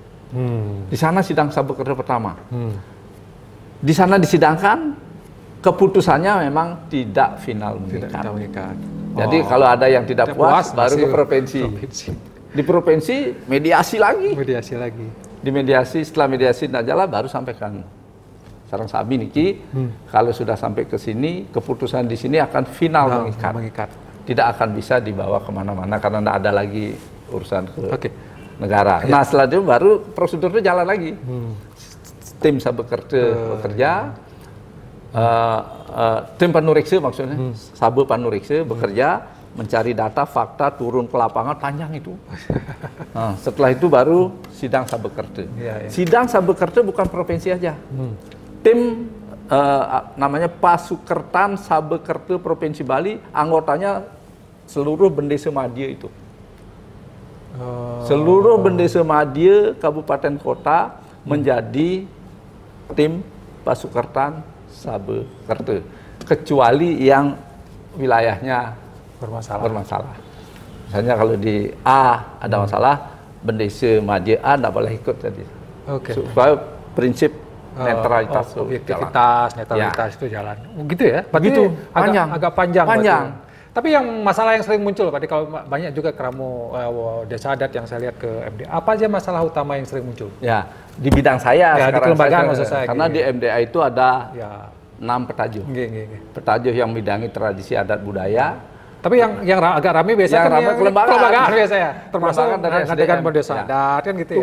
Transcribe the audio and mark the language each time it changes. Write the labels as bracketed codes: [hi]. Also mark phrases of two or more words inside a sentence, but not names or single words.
[id] Di sana sidang Sabekerte pertama. Di sana disidangkan, keputusannya memang tidak final mengikat. Jadi kalau ada yang tidak puas baru ke provinsi. Di provinsi mediasi lagi. Di mediasi, setelah mediasi tidak jalan baru sampaikan. [ban] Sarang Sabi niki, [id] kalau sudah sampai ke sini, keputusan di sini akan final mengikat. Tidak akan bisa dibawa kemana-mana karena tidak ada lagi urusan ke negara. Nah setelah itu baru prosedurnya jalan lagi. Tim Sabekerte bekerja, tim panureksa maksudnya, Sabe panureksa bekerja, mencari data, fakta, turun ke lapangan, panjang itu. Nah, setelah itu baru sidang Sabekerte. Sidang Sabekerte bukan provinsi aja. Tim namanya Pasukertan Sabekerte Provinsi Bali, anggotanya seluruh bendesa madya itu. Seluruh bendesa madya kabupaten kota menjadi tim Pasukertan Sabekerte, kecuali yang wilayahnya bermasalah. Misalnya kalau di A ada masalah, bendesa madya A tidak boleh ikut tadi. Supaya prinsip netralitas itu jalan. Gitu ya? Begitu, agak panjang. Tapi yang masalah yang sering muncul, Pak, kalau banyak juga keramo desa adat yang saya lihat ke MDA. Apa aja masalah utama yang sering muncul? Ya, di bidang saya di kelembagaan maksud saya. Karena di MDA itu ada 6 petajuh. Petajuh yang bidangi tradisi adat budaya. Tapi yang agak ramai biasanya kan kelembagaan biasanya. Termasuk dengan desa adat kan gitu ya.